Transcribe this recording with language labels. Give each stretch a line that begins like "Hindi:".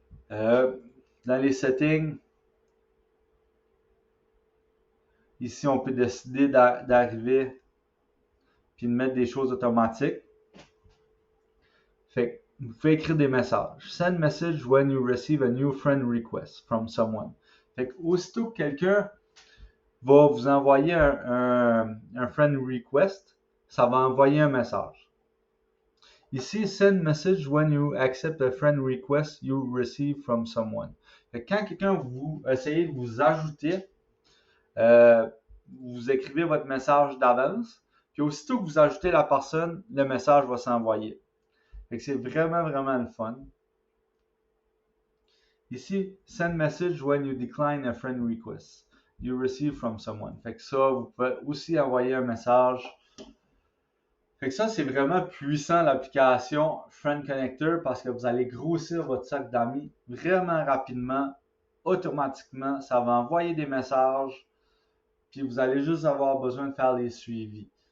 French: Dans les settings, ici, on peut décider d'arriver puis de mettre des choses automatiques. Fait que vous pouvez écrire des messages.
English: Send message when you receive a new friend request from someone.
French: Fait que aussitôt que quelqu'un va vous envoyer un friend request, ça va envoyer un message.
English: Ici, send message when you accept a friend request you receive from someone.
French: Fait que quand quelqu'un vous essayez de vous ajouter, vous écrivez votre message d'avance, puis aussitôt que vous ajoutez la personne, le message va s'envoyer. Fait que c'est vraiment, vraiment le fun.
English: Ici, send message when you decline a friend request you receive from someone.
French: Fait que ça, vous pouvez aussi envoyer un message. Fait que ça, c'est vraiment puissant l'application Friend Connector parce que vous allez grossir votre cercle d'amis vraiment rapidement, automatiquement. Ça va envoyer des messages, puis vous allez juste avoir besoin de faire les suivis.